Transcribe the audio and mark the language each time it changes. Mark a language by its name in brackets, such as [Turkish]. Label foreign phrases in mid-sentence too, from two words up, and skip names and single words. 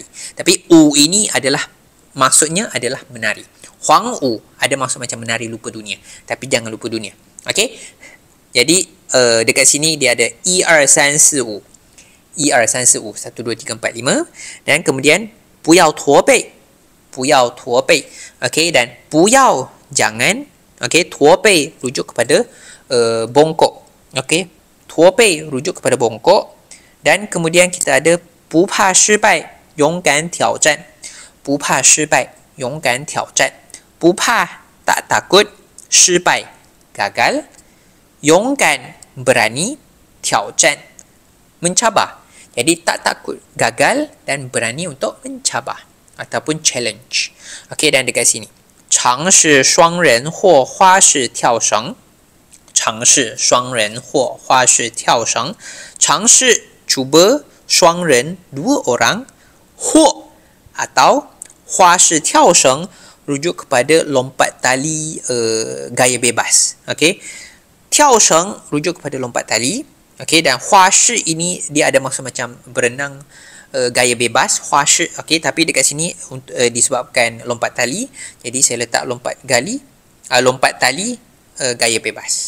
[Malay] Tapi Wu ini adalah maksudnya adalah menari. Huang Wu ada maksud macam menari lupa dunia. Tapi jangan lupa dunia. Okey. Jadi dekat sini dia ada 1 2 3 4 5. 1 2 3 4 5 dan kemudian [Chinese] 不要驼背. 不要驼背. [Malay] Okey, dan 不要 jangan. Okey, 驼背 rujuk kepada bongkok. Okey. 驼背 rujuk kepada bongkok. Dan kemudian kita ada [Chinese] 不怕失败，勇敢挑战。不怕失败，勇敢挑战。不怕 [Malay] tak takut, 失败 gagal, 勇敢 berani, 挑战 mencabar. Jadi tak takut gagal dan berani untuk mencabar ataupun challenge. Okey, dan dekat sini [Chinese] 尝试双人或花式跳绳。尝试双人或花式跳绳。 [Malay] 尝试 cuba 双人 dua orang 或 atau 花式跳绳 rujuk kepada lompat tali gaya bebas. Okey. 跳绳 rujuk kepada lompat tali. Okey, dan 花式 ini dia ada maksud macam berenang gaya bebas, 花式. Okey, tapi dekat sini disebabkan lompat tali, jadi saya letak lompat tali gaya bebas.